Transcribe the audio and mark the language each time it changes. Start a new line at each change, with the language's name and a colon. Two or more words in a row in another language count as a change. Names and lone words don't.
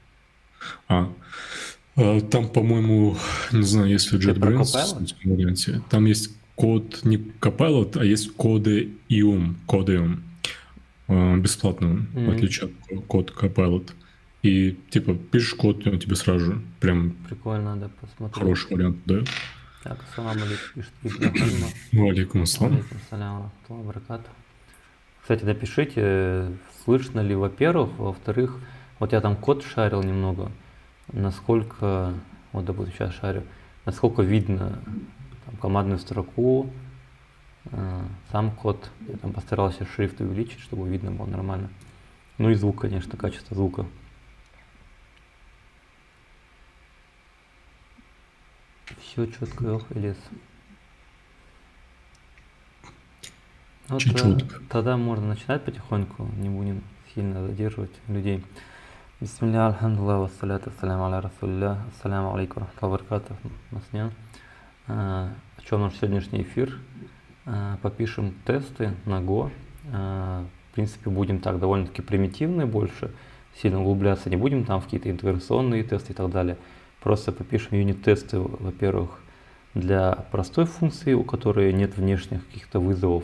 Russian: Там, по-моему, не знаю, если JetBrains в варианте, там есть код не Copilot, а есть Codeium. Бесплатный, в отличие от код Copilot. И типа пишешь код, и он тебе сразу же прям... Прикольно, да, посмотреть. Хороший вариант, да? Так,
Arabic: السلام عليكم,
Russian: пишет Ибрахима.
Arabic: وعليكم السلام. عليكم سلام، بركاته.
Russian: Кстати, напишите, слышно ли, во-первых, во-вторых, вот я там код шарил немного, насколько, вот допустим сейчас шарю, насколько видно там, командную строку, сам код, я там постарался шрифт увеличить, чтобы видно было нормально. Ну и звук, конечно, качество звука. Все четко, ох, Элис. Вот чуть-чуть. тогда можно начинать потихоньку, не будем сильно задерживать людей.
Arabic: بسم الله، الحمد لله، والصلاة والسلام على رسول الله، السلام عليكم رحمة الله وبركاته، Маснян.
Russian: О чем наш сегодняшний эфир? Попишем тесты на Go. В принципе, будем так довольно-таки примитивные больше, сильно углубляться не будем там в какие-то интеграционные тесты и так далее. Просто попишем юнит-тесты, во-первых, для простой функции, у которой нет внешних каких-то вызовов.